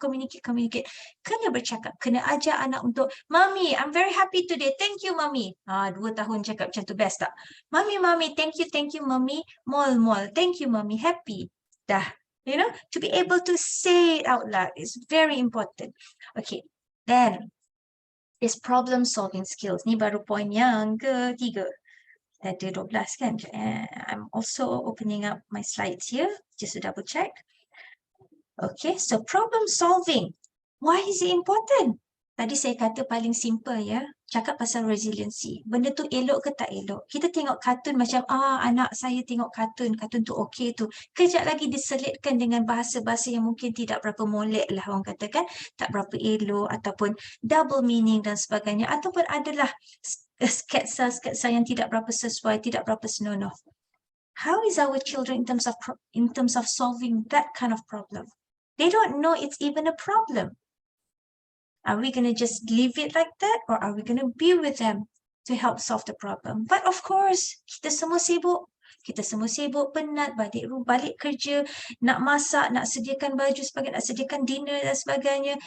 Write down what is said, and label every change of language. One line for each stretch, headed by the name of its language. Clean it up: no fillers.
Malay: Kena bercakap, kena ajar anak untuk,
English: Mami, I'm very happy today. Thank you, Mami.
Malay: 2 tahun cakap macam tu, best tak?
English: Mami, thank you, Mami. Mall. Thank you, Mami. Happy.
Malay: Dah.
English: You know, to be able to say it out loud is very important. Okay, then is problem solving skills.
Malay: Ni baru point yang ketiga. Ada 12 kan?
English: I'm also opening up my slides here just to double check. Okay, so problem solving. Why is it important?
Malay: Tadi saya kata paling simple ya, cakap pasal resiliency. Benda tu elok ke tak elok? Kita tengok kartun macam, anak saya tengok kartun tu okey tu. Kejap lagi diselitkan dengan bahasa-bahasa yang mungkin tidak berapa molek lah orang katakan, tak berapa elok ataupun double meaning dan sebagainya. Ataupun adalah sketsa-sketsa yang tidak berapa sesuai, tidak berapa senonoh.
English: How is our children in terms of solving that kind of problem? They don't know it's even a problem. Are we going to just leave it like that, or are we going to be with them to help solve the problem? But of course,
Malay: kita semua sibuk, penat, balik kerja, nak masak, nak sediakan baju sebagainya, nak sediakan dinner dan sebagainya.